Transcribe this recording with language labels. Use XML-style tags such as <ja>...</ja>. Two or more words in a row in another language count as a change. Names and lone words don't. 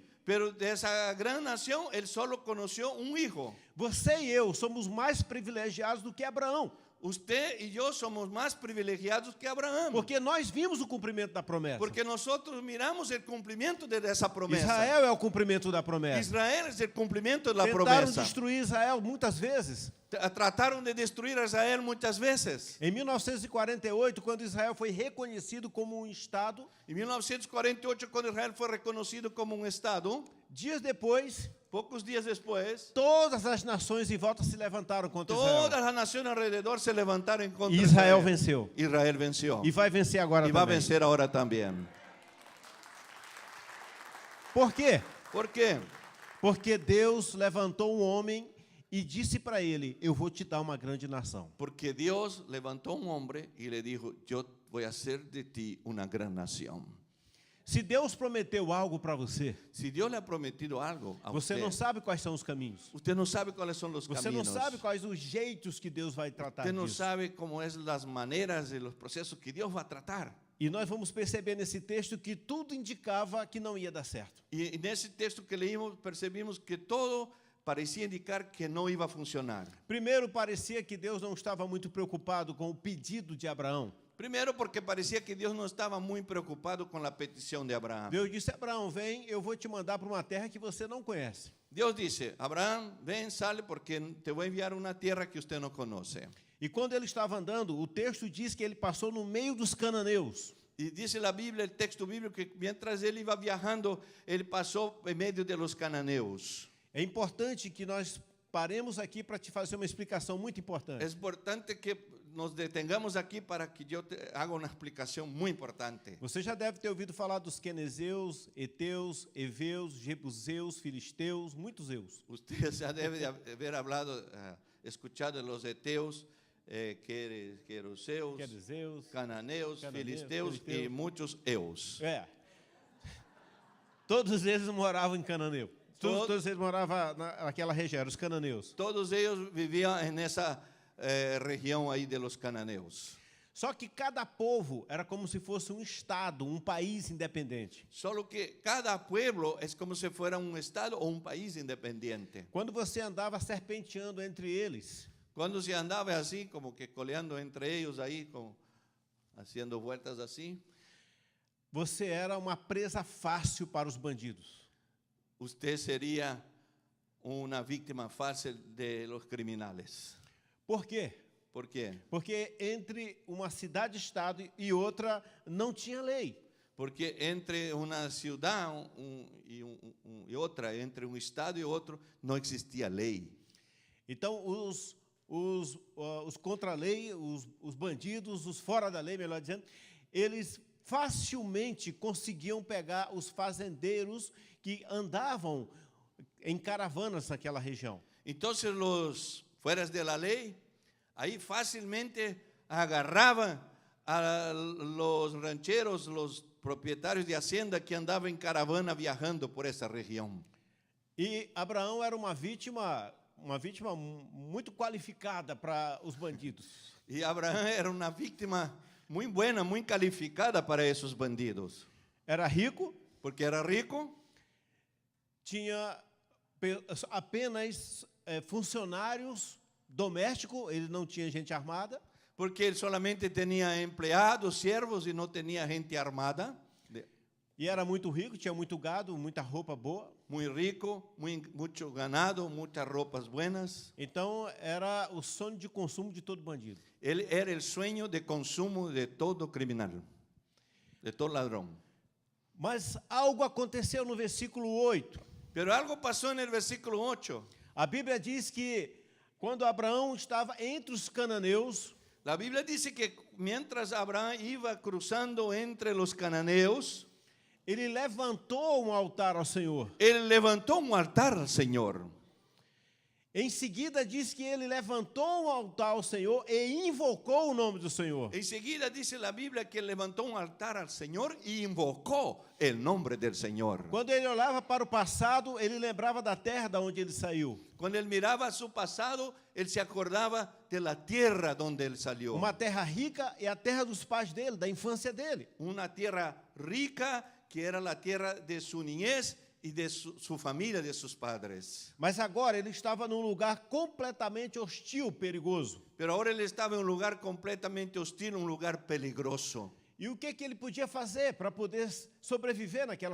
<es>Pero de esa gran nación, él solo conoció un hijo.</es> <pt>Você e eu somos mais privilegiados do que Abraão,</pt> <es>Usted y yo somos más privilegiados que Abraham.</es> <pt>porque nós vimos o cumprimento da promessa.</pt> <es>Porque nosotros miramos el cumplimiento de esa promesa.</es> <pt>Israel é o cumprimento da promessa.</pt> <es>Israel es el cumplimiento de la</es> <pt>Tentaram</pt> <es>promesa.</es> <pt>destruir Israel muitas vezes.</pt> <es>Trataron de destruir a Israel muchas veces.</es> <pt>Em 1948, quando Israel foi reconhecido como um estado,</pt> <es>En 1948, cuando Israel fue reconocido como un estado,</es> <pt>dias depois,</pt> <es>pocos días después,</es> <pt>todas as nações em volta se levantaram contra Israel.</pt> <es>todas las naciones alrededor se levantaron en contra</es> <pt>E</pt> <es>de</es> <pt>Israel venceu.</pt> <es>Israel venció.</es> <pt>E vai vencer agora</pt> <es>Y va a</es> <pt>também.</pt> <es>vencer ahora también.</es> <pt>Por quê?</pt> <es>¿Por qué?</es> <pt>Porque Deus levantou um homem e disse para ele: eu vou te dar uma grande nação.</pt> <es>Porque Dios levantó un hombre y le dijo, yo voy a hacer de ti una gran nación.</es> <pt>Se Deus prometeu algo para você,</pt> <es>Si Dios le ha prometido algo a</es> <pt>você</pt> <es>usted,</es> <pt>não sabe quais são os caminhos.</pt> <es>usted no sabe cuáles son los</es> <pt>Você não</pt> <es>caminos.</es> <pt>sabe quais os jeitos que Deus vai tratar</pt> <es>Usted no</es> <pt>disso.</pt> <es>sabe cómo es las maneras y los procesos que Dios va a tratar.</es> <pt>E nós vamos perceber nesse texto que tudo indicava que não ia dar certo.</pt> <es>Y en ese texto que leímos percibimos que todo parecía indicar que no iba a funcionar.</es> <pt>Primeiro, parecia que Deus não estava muito preocupado com o pedido de Abraão.</pt> <es>Primero porque parecía que Dios no estaba muy preocupado con la petición de Abraham.</es> <pt>Deus disse: Abraão, vem, eu vou te mandar para uma terra que você não conhece.</pt> <es>Dios dice, Abraham, ven, sale porque te voy a enviar a una tierra que usted no conoce.</es> <pt>E quando ele estava andando, o texto diz que ele passou no meio dos cananeus.</pt> <es>Y dice la Biblia, el texto bíblico, que mientras él iba viajando, él pasó en medio de los cananeos.</es> <pt>É importante que nós paremos aqui para te fazer uma explicação muito importante.</pt> <es>Es importante que nos detengamos aquí para que yo te haga una explicación muy importante.</es> <pt>Você já deve ter ouvido falar dos quenezeus, heteus, heveus, jebuseus, filisteus, muitos eus.</pt> <es>Usted ya debe de haber hablado, escuchado de los eteos, queruseos,</es> <pt>Quenezeus.</pt> <es>cananeos, filisteos y</es> <pt>filisteus.</pt> <es>muchos eos.</es> <pt>É. Todos eles moravam em Cananeu. Todos eles moravam naquela região, eram os cananeus.</pt> <es>Todos ellos vivían en esa región ahí de los cananeos.</es> <pt>Só que cada povo era como se fosse um estado, um país independente.</pt> <es>Solo que cada pueblo es como si fuera un estado o un país independiente.</es> <pt>Quando você andava serpenteando entre eles,</pt> <es>Cuando se andaba así, como que coleando entre ellos ahí, como haciendo vueltas así,</es> <pt>você era uma presa fácil para os bandidos.</pt> <es>usted sería una víctima fácil de los criminales.</es> <pt>Por quê?</pt> <es>¿Por qué?</es> <pt>Porque entre uma cidade-estado e outra não tinha lei.</pt> <es>Porque entre una ciudad y otra, entre un estado y otro, no existía ley.</es> <pt>Então, os contra-lei, os bandidos, os fora da lei, melhor dizendo, eles facilmente conseguiam pegar os fazendeiros que andavam em caravanas naquela região.</pt> <es>Entonces los fueras de la ley, ahí fácilmente agarraban a los rancheros, los propietarios de hacienda que andaban en caravana viajando por esa región.</es> <pt>E Abraão era uma vítima muito qualificada para os bandidos.</pt> <es>Y Abraham era una víctima muy buena, muy calificada para esos bandidos.</es> <pt>Era rico,</pt> <es>Porque era rico,</es> <pt>tinha apenas funcionários domésticos, ele não tinha gente armada.</pt> <es>porque él solamente tenía empleados, siervos y no tenía gente armada.</es> <pt>E era muito rico, tinha muito gado, muita roupa boa.</pt> <es>Muy rico, mucho ganado, muchas ropas buenas.</es> <pt>Então, era o sonho de consumo de todo bandido.</pt> <es>Él era el sueño de consumo de todo criminal, de todo ladrón.</es> <pt>Mas algo aconteceu no versículo 8.</pt> <es>Pero algo pasó en el versículo 8.</es> <pt>A Bíblia diz que quando Abraão estava entre os cananeus,</pt> <es>La Biblia dice que mientras Abraham iba cruzando entre los cananeos,</es> <pt>ele levantou um altar ao Senhor.</pt> <es>él levantó un altar al Señor.</es> <pt>Em seguida diz que ele levantou um altar ao Senhor e invocou o nome do Senhor.</pt> <es>Enseguida dice la Biblia que levantó un altar al Señor y invocó el nombre del Señor.</es> <pt>Quando ele olhava para o passado, ele lembrava da terra da onde ele saiu.</pt> <es>Cuando él miraba su pasado, él se acordaba de la tierra donde él salió.</es> <pt>Uma terra rica e a terra dos pais dele, da infância dele.</pt> <es>Una tierra rica que era la tierra de su niñez y de su familia, de sus padres.</es> <pt>Mas agora ele estava num lugar completamente hostil, perigoso.</pt> <es>Pero ahora él estaba en un lugar completamente hostil, un lugar peligroso.</es> <pt>E o que ele podia fazer para poder sobreviver naquela</pt>